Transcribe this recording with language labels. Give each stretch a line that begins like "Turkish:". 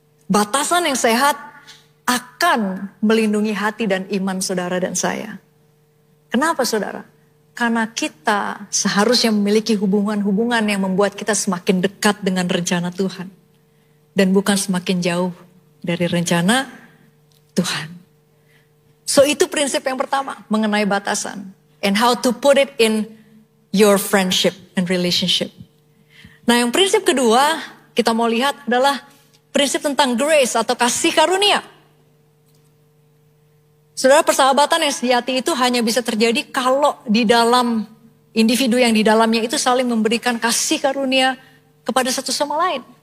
Indonesian: Batasan yang sehat akan melindungi hati dan iman saudara dan saya. Kenapa, saudara? Karena kita seharusnya memiliki hubungan-hubungan yang membuat kita semakin dekat dengan rencana Tuhan. Dan bukan semakin jauh dari rencana Tuhan. So itu prinsip yang pertama mengenai batasan.
English: And how to put it in your friendship and relationship.
Indonesian: Nah yang prinsip kedua kita mau lihat adalah prinsip tentang grace atau kasih karunia. Saudara, persahabatan yang sejati itu hanya bisa terjadi kalau di dalam individu yang di dalamnya itu saling memberikan kasih karunia kepada satu sama lain.